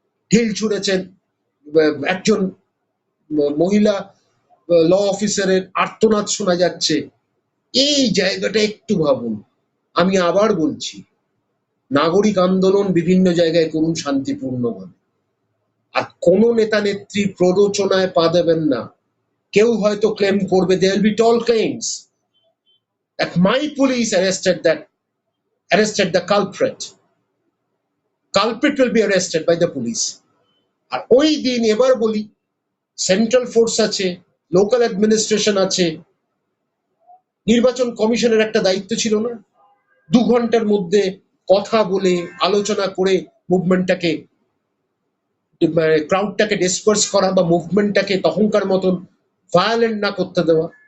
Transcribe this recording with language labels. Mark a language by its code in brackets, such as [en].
[bn] ঢিল ছুঁড়েছেন, একজন মহিলা ল অফিসারের আর্তনাদ শোনা যাচ্ছে। এই জায়গাটা একটু ভাবুন। আমি আবার বলছি, নাগরিক আন্দোলন বিভিন্ন জায়গায় করুন শান্তিপূর্ণভাবে, আর কোন নেতা নেত্রী প্ররোচনায় পা দেবেন না। কেউ হয়তো ক্লেম করবে, [en] there will be tall claims that my police arrested the culprit will be arrested by the police। [bn] আর ওই দিন এবার বলি, সেন্ট্রাল ফোর্স আছে, লোকাল অ্যাডমিনিস্ট্রেশন আছে। নির্বাচন কমিশনের একটা দায়িত্ব ছিল না 2 ঘন্টার মধ্যে কথা বলে আলোচনা করে মুভমেন্টটাকে, ক্রাউডটাকে ডিসপার্স করা বা মুভমেন্টটাকে তখনকার মতন ভায়োলেন্ট না করতে দেওয়া।